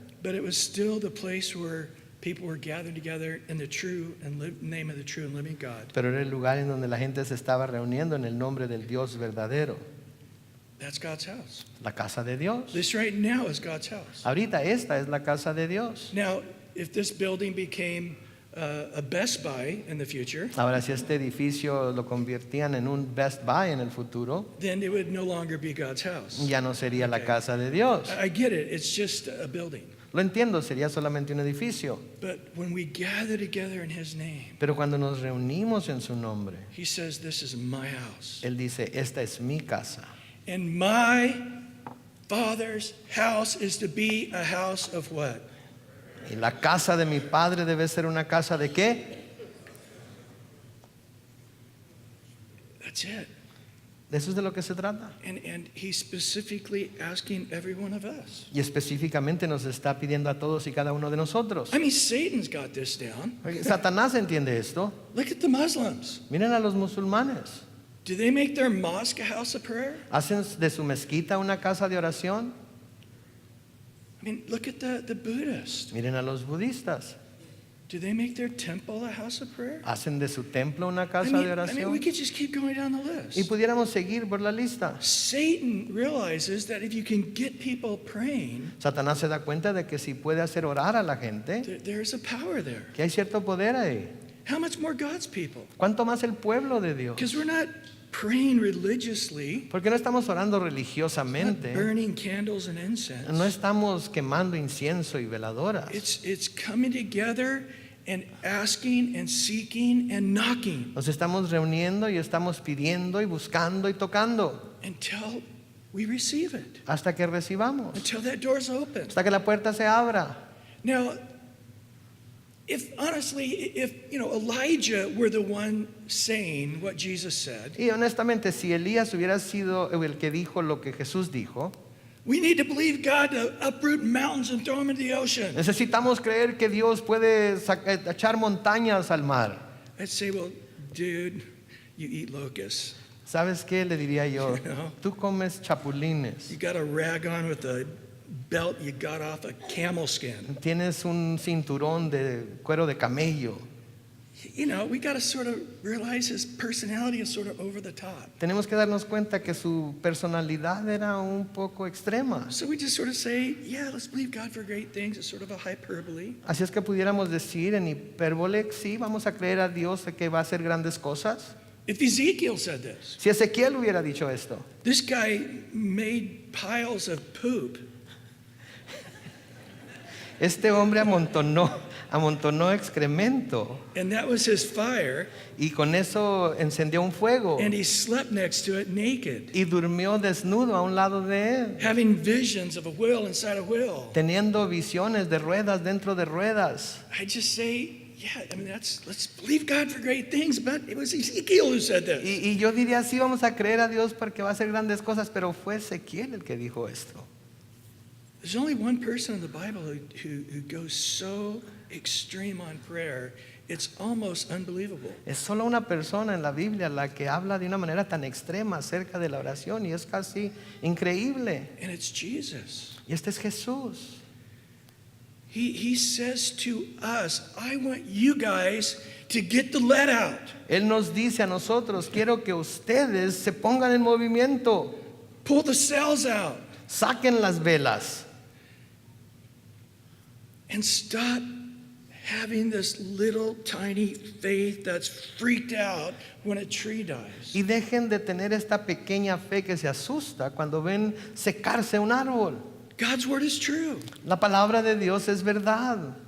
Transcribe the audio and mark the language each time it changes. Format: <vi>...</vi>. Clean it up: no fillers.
<en>but it was still the place where people were gathered together in the true and name of the true and living God.</en> <es>pero era el lugar en donde la gente se estaba reuniendo en el nombre del Dios verdadero,</es> <en>That's God's house.</en> <es>la casa de Dios.</es> <en>This right now is God's house.</en> <es>Ahorita esta es la casa de Dios.</es> <en>Now, if this building became a Best Buy in the future,</en> <es>Ahora si este edificio lo convertían en un Best Buy en el futuro,</es> <en>then it would no longer be God's house.</en> <es>ya no sería la</es> <en>Okay.</en> <es>casa de Dios.</es> <en>I get it. It's just a building.</en> <es>Lo entiendo, sería solamente un edificio.</es> <en>But when we gather together in His name,</en> <es>Pero cuando nos reunimos en su nombre,</es> <en>He says, this is my house.</en> <es>Él dice, esta es mi casa.</es> <en>And my Father's house is to be a house of what?</en> <es>Y la casa de mi Padre debe ser una casa de ¿qué?</es> <en>That's it.</en> <es>De eso es de lo que se trata.</es> <en>And He's specifically asking every one of us.</en> <es>Y específicamente nos está pidiendo a todos y cada uno de nosotros.</es> <en>I mean, Satan's got this down.</en> <es>Oye, Satanás entiende esto.</es> <en>Look at the Muslims.</en> <es>Miren a los musulmanes.</es> <en>Do they make their mosque a house of prayer?</en> <es>¿Hacen de su mezquita una casa de oración?</es> <en>I mean, look at the Buddhists.</en> <es>Miren a los budistas.</es> <en>Do they make their temple a house of prayer?</en> <es>¿Hacen de su templo una</es> <en>I</en> <es>casa</es> <en>mean,</en> <es>de</es> <en>we</en> <es>oración?</es> <en>could just keep going down the</en> <es>Y</es> <en>list.</en> <es>pudiéramos seguir por la lista.</es> <en>Satan realizes that if you can get people praying,</en> <es>Satanás se da cuenta de que si puede hacer orar a la gente,</es> <en>there's a power there.</en> <es>que hay cierto poder ahí.</es> <en>How much more God's people?</en> <es>¿Cuánto más el pueblo de Dios?</es> <en>Because we're not praying religiously,</en> <es>Porque no estamos orando</es> <en>not</en> <es>religiosamente,</es> <en>burning candles and incense.</en> <es>no estamos quemando incienso y veladoras.</es> <en>It's coming together and asking and seeking and knocking</en> <es>Nos estamos reuniendo y estamos pidiendo y buscando y tocando</es> <en>until we receive it,</en> <es>hasta que recibamos,</es> <en>until that door's open.</en> <es>hasta que la puerta se abra.</es> <en>Now, if honestly, if Elijah were the one saying what Jesus said,</en> <es>Y honestamente, si Elías hubiera sido el que dijo lo que Jesús dijo,</es> <en>we need to believe God to uproot mountains and throw them into the ocean.</en> <es>necesitamos creer que Dios puede echar montañas al mar.</es> <en>I'd say, well, dude, you eat locusts.</en> <es>¿Sabes qué? Le diría yo,</es> <en>No.</en> <es>tú comes chapulines,</es> <en>You got a rag on with a belt you got off a camel skin.</en> <es>tienes un cinturón de cuero de camello.</es> <en>We got to sort of realize his personality is sort of over the top.</en> <es>Tenemos que darnos cuenta que su personalidad era un poco extrema.</es> <en>So we just sort of say, yeah, let's believe God for great things. It's sort of a hyperbole.</en> <es>Así es que pudiéramos decir en hipérbole, sí, vamos a creer a Dios de que va a hacer grandes cosas.</es> <en>If Ezekiel said this,</en> <es>Si Ezequiel hubiera dicho esto,</es> <en>this guy made piles of poop.</en> <es>este hombre amontonó excremento</es> <en>And that was his fire,</en> <es>y con eso encendió un fuego</es> <en>and he slept next to it naked,</en> <es>y durmió desnudo a un lado de él,</es> <en>having visions of a wheel inside a wheel.</en> <es>teniendo visiones de ruedas dentro de ruedas.</es> <en>I just say, yeah, let's believe God for great things, but it was Ezekiel who said this.</en> <es>Y yo diría, sí, vamos a creer a Dios porque va a hacer grandes cosas, pero fue Ezequiel el que dijo esto.</es> <en>There's only one person in the Bible who goes so extreme on prayer, it's almost unbelievable.</en> <es>Es solo una persona en la Biblia la que habla de una manera tan extrema acerca de la oración y es casi increíble.</es> <en>And it's Jesus.</en> <es>Y este es Jesús.</es> <en>He says to us, I want you guys to get the lead out.</en> <es>Él nos dice a nosotros, quiero que ustedes se pongan en movimiento,</es> <en>Pull the sails out</en> <es>saquen las velas</es> <en>and stop having this little tiny faith that's freaked out when a tree dies.</en> <es>y dejen de tener esta pequeña fe que se asusta cuando ven secarse un árbol.</es> <en>God's word is true.</en> <es>La palabra de Dios es verdad.</es>